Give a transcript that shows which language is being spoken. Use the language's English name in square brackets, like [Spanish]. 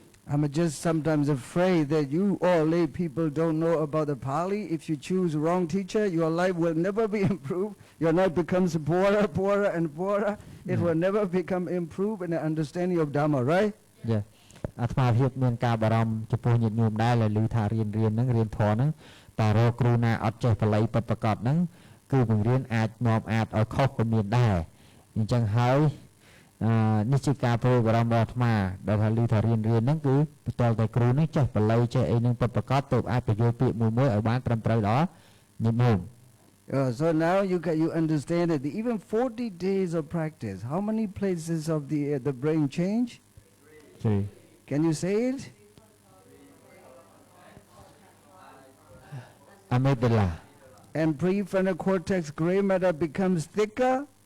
[English] I'm just sometimes afraid that you all lay people don't know about the Pali. If you choose wrong teacher, your life will never be improved. Your life becomes poorer and poorer. It will never become improved in the understanding of Dhamma, right? Yeah. [Khmer] អាត្មាភាពមានការបារម្ភចំពោះញាតិញោមដែរដែលឮថារៀនហ្នឹងរៀនធម៌ហ្នឹងតែរកគ្រូណាអត់ចេះបល័យពិតប្រាកដហ្នឹងគឺបង្រៀនអាចនាំអាចឲ្យខុសក៏មានដែរអញ្ចឹងហើយនេះជាការព្រួយបារម្ភរបស់អាត្មាដែលថាឮថារៀនហ្នឹងគឺបន្ទាល់តែគ្រូហ្នឹងចេះបល័យចេះអីហ្នឹងពិតប្រាកដទើបអាចបញ្យល់ពាក្យមួយឲ្យបានត្រឹមត្រូវដល់ញាតិញោម [English] So now you understand that even 40 days of practice, how many places of the brain change? 3. Can you say it? Amygdala. And prefrontal cortex gray matter becomes thicker.